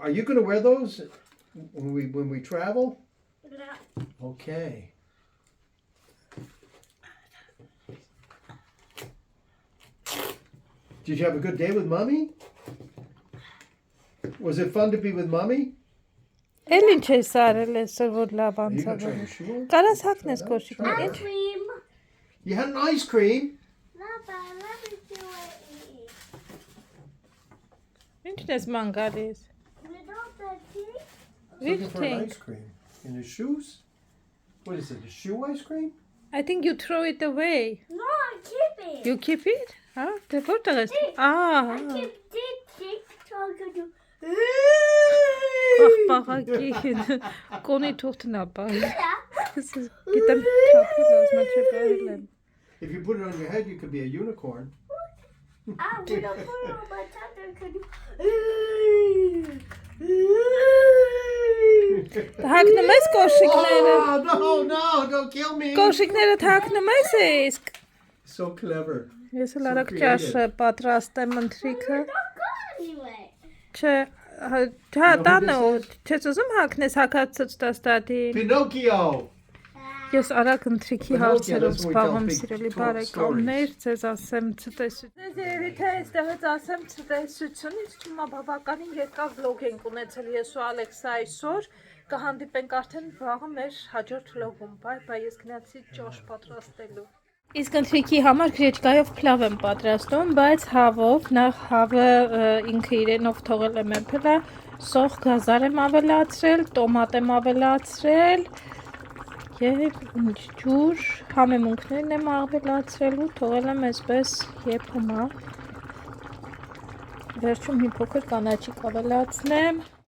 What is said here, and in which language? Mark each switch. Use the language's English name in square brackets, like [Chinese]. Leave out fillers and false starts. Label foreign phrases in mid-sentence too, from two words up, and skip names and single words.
[English] Are you gonna wear those when we travel? No. Okay. Did you have a good day with Mommy? Was it fun to be with Mommy? [Armenian] Էլ ինչ ես արել այսօր, որ լավ [English] Are you gonna try [Armenian] անցավ։ [English] your shoe on? [Armenian] Կարաս հակնես [English] Try [Armenian] կոշիկներ։ [English] that. [Armenian] Ինչ [English] Cream. You had an ice cream. Papa, let me do it. [Armenian] Ինչն ես ման գալիս։ [English] Without the tea? Which Looking for an thing? ice cream. In his shoes? What is it? A shoe ice cream? I think you throw it away. No, I keep it. You keep it? [Armenian] Հա, դե որտեղ ես։ [English] I keep this so I can do. [Armenian] Աղբաղակի կոնի թուղթն ապա։ Գիտեմ թափել ասմա չկարել եմ։ [English] If you put it on your head, you could be a unicorn. I will put it on my tongue and can do. [Armenian] Հակնում ես կոշիկները։ [English] Oh, no, don't kill me. [Armenian] Կոշիկները հակնում ես իսկ։ [English] So clever. [Armenian] Ես էլ արագ ճաշը պատրաստեմ ընթրիքը։ [English] Don't go anywhere. [Armenian] Չէ, հա տանը չես ուզում հակնես հակացած տաս դադին։ [English] Pinocchio. [Armenian] Ես արագ ընթրիքի [English] But okay, [Armenian] հարցերով [English] that's what we tell [Armenian] զբաղվում [English] big [Armenian] սիրելի [English] talk [Armenian] բարեկամներ, ձեզ ասեմ ցտեսություն։ Ձեզ երևի թե այստեղից ասեմ ցտեսություն, իսկ հիմա բավականին երկար վլոգ ենք ունեցել ես ու Ալեքսը այսօր, կհանդիպենք արդեն վաղը մեր հաջորդ վլոգում։ Բայ, ես գնացի ճաշ պատրաստելու։ Իսկ ընթրիքի համար գրեչկայով փլավ եմ պատրաստում, բայց հավով, նախ հավը ինքը իրենով թողել եմ էփլա, սոխ գազար եմ ավելացրել, տոմատ եմ ավելացրել եւ ինչ ջուր, համեմունքներն եմ ավելացրել ու թողել եմ այսպես եփումա։ Վերջում մի փոքր կանաչիկ ավելացնեմ։